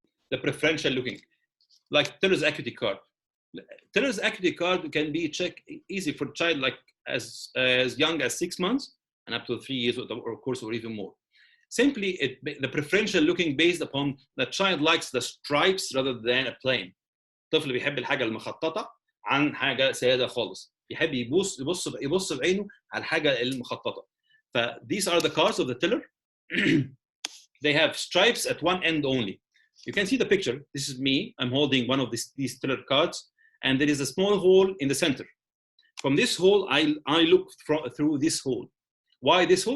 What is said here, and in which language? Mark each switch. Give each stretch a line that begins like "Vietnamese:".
English: The preferential looking, like Teller's acuity card. Teller's acuity card can be checked easy for a child like as young as 6 months and up to 3 years, or of course, or even more. Simply, the preferential looking based upon the child likes the stripes rather than a plain.
Arabic: الطفل بيحب الحاجة المخططة عن حاجة سادة خالص. يحب يبص بعينه على الحاجة المخططة.
English: These are the cards of the Teller. They have stripes at one end only. You can see the picture. This is me. I'm holding one of these Teller cards, and there is a small hole in the center. From this hole, I look through this hole. Why this hole?